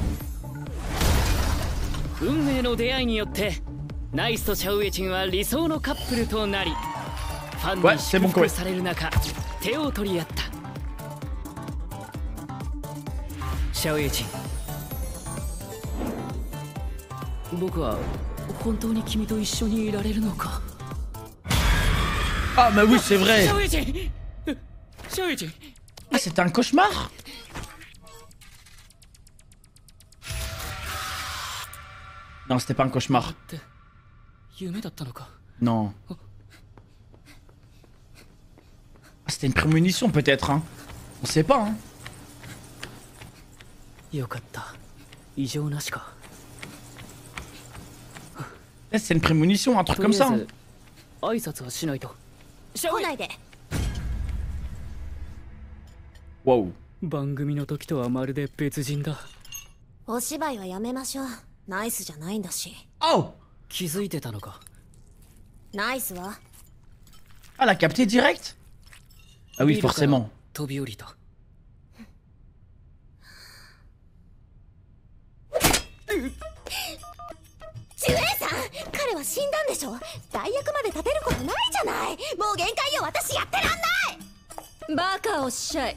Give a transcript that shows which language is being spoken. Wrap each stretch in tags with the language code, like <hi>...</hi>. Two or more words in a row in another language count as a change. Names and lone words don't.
<ja>運命の出会いによってナイスとシャオイエチンは理想のカップルとなり、ファンに祝福される中、手を取り合った。シャオイエチン、僕は本当に君と一緒にいられるのか。</ja> <fr>Ah, mais oui, c'est vrai.</fr> <ja>シャオイエチン、シャオイエチン。</ja> <fr>Ah, c'était un cauchemar. Non, c'était pas un cauchemar. Non. Ah, c'était une prémonition peut-être, hein. On sait pas, hein. C'est une prémonition, un truc comme ça. Hein.</fr> <ja>来ないで。 Wow. 番組の時とはまるで別人だ。お芝居はやめましょう。ナイスじゃないんだし。 Oh. 気づいてたのか。ナイスは</ja> <fr>Ah, l'a capté direct. Ah oui, forcément.</fr> <ja>飛び降りた。ジュエイさん、彼は死んだんでしょ。代役まで立てることないじゃない。もう限界よ、私やってらんない。バカおっしゃい。</ja>